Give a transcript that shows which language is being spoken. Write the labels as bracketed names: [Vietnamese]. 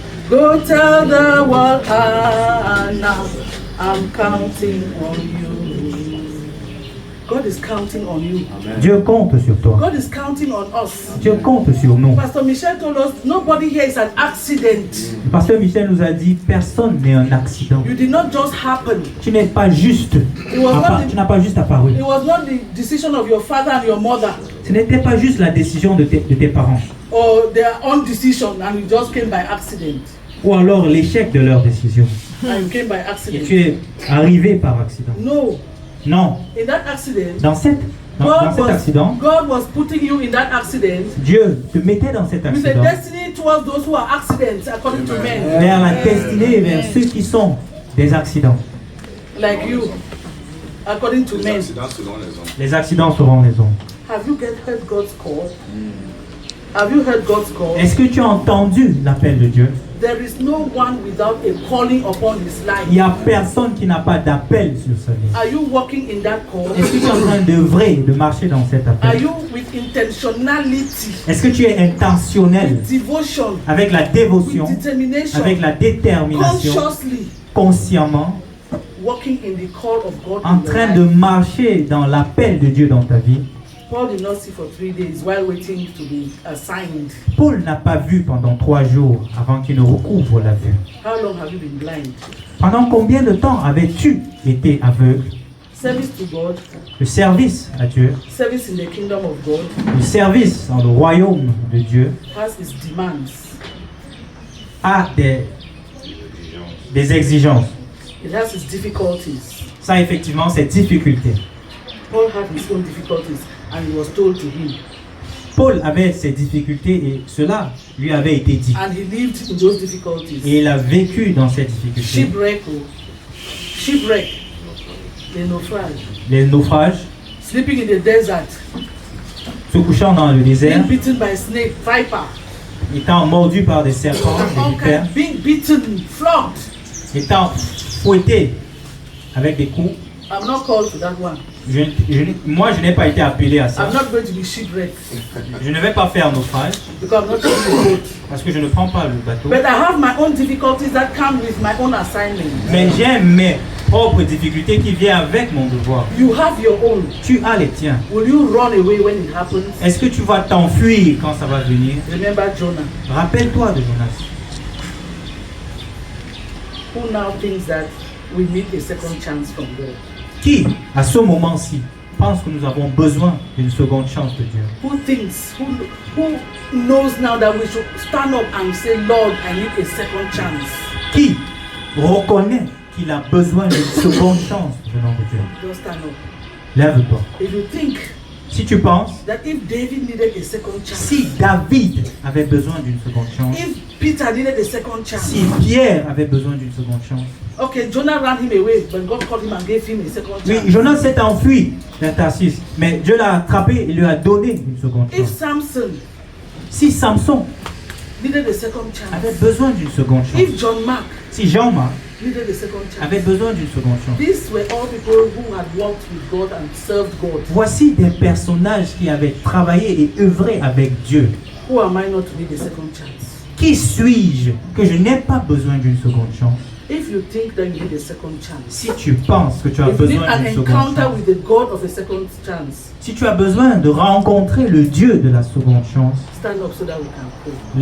[English] Go tell the world, Anna, I'm counting on you. God is counting on you. [French] Dieu compte sur toi. [English] God is counting on us. [French] Dieu compte sur nous. [English] Pastor Michel told us nobody here is an accident. [French] Pasteur Michel nous a dit, personne n'est un accident. [English] You did not just happen. [French] Tu n'es pas juste. Tu n'as pas juste apparu. [English] It was not the decision of your father and your mother, [French] Ce n'était pas juste la décision de tes parents. [English] or their own decision, and you just came by accident. [French] Ou alors l'échec de leur décision. [English] And you came by [French] Et [English] accident. [French] tu es arrivé par accident. [English] No. [French] Non. [English] In that accident, [French] Dans cet accident, [English] God was putting you in that accident [French] Dieu te mettait dans cet [English] with a [French] accident [English] destiny towards those who are accidents, according to men, [French] vers la destinée, vers ceux qui sont des accidents. [English] like you, according to [French] Les [English] men. [French] accidents selon les hommes. Les accidents seront les hommes. [English] Have you heard God's call? Have you heard God's call? [French] Est-ce que tu as entendu l'appel de Dieu? [English] There is no one without a calling upon his [French] Il [English] life. [French] n'y a personne qui n'a pas d'appel sur sa vie. [English] Are you walking in that call? [French] Est-ce que tu es en train d'œuvrer, de marcher dans cet [English] Are [French] appel? [English] you with intentionality, [French] Est-ce que tu es intentionnel [English] devotion, [French] avec la dévotion, [English] with determination, [French] avec la détermination, [English] consciously [French] consciemment, [English] walking in the call of God [French] en [English] in your [French] train [English] life? [French] de marcher dans l'appel de Dieu dans ta vie? [English] Paul did not see for 3 days while waiting to be assigned. [French] Paul n'a pas vu pendant 3 jours avant qu'il ne recouvre la vue. [English] How long have you been blind? [French] Pendant combien de temps avais-tu été aveugle? [English] Service to God, [French] Le service à Dieu, [English] service in the kingdom of God [French] le service dans le royaume de Dieu [English] has its demands. [French] a des exigences. [English] It has its difficulties. [French] Ça a effectivement ses difficultés. [English] Paul had his own difficulties, and it was told to him. [French] Paul avait ses difficultés et cela lui avait été dit. [English] And he lived in those difficulties. [French] Et il a vécu dans ces difficultés. [English] Shipwreck, the naufrage, [French] Les naufrages, [English] sleeping in the desert, [French] se couchant dans le désert, [English] being beaten by snake, viper, [French] étant mordu par des serpents, des [English] all [French] vipères, [English] kinds, being beaten, flogged. [French] étant fouetté avec des coups. [English] I'm not called to that one. [French] Moi, je n'ai pas été appelé à ça. [English] I'm not going to be shipwrecked [French] Je ne vais pas faire naufrage [English] because I'm not taking the boat. [French] parce que je ne prends pas le bateau. [English] But I have my own difficulties that come with my own assignment. [French] Mais j'ai mes propres difficultés qui viennent avec mon devoir. [English] You have your own. [French] Tu as les tiens. [English] Will you run away when it happens? [French] Est-ce que tu vas t'enfuir quand ça va venir? [English] Remember Jonah, [French] Rappelle-toi de Jonas. [English] who now thinks that we need a second chance from God. [French] Qui, à ce moment-ci, pense que nous avons besoin d'une seconde chance de Dieu? [English] Who thinks, who knows now that we should stand up and say, Lord, I need a second chance. [French] Qui reconnaît qu'il a besoin d'une seconde chance venant de Dieu? [English] Just stand up. [French] Lève-toi. [English] If you think [French] Si tu penses, [English] that if David needed a second chance, [French] si David avait besoin d'une seconde chance, [English] if Peter needed a second chance, [French] si Pierre avait besoin d'une seconde chance, [English] okay, Jonah ran him away, but God called him and gave him a second [French] oui, [English] chance. [French] Jonas s'est enfui vers Tarsis, mais Dieu l'a attrapé et lui a donné une seconde [English] If [French] chance. [English] Samson [French] Si Samson [English] needed a second [French] avait [English] chance, [French] besoin d'une seconde chance, [English] if John Mark [French] si Jean-Marc [English] needed a second chance, [French] avait besoin d'une seconde chance, [English] these were all people who had walked with God and served God. [French] voici des personnages qui avaient travaillé et œuvré avec Dieu. [English] Who am I not to need a second chance? [French] Qui suis-je que je n'ai pas besoin d'une seconde chance? [English] If you think that you need a second chance, [French] Si tu penses que tu as [English] if you need [French] besoin [English] an [French] d'une seconde [English] encounter [French] chance, [English] with the God of a second chance, [French] si tu as besoin de rencontrer le Dieu de la seconde chance, [English] stand up so that we can pray.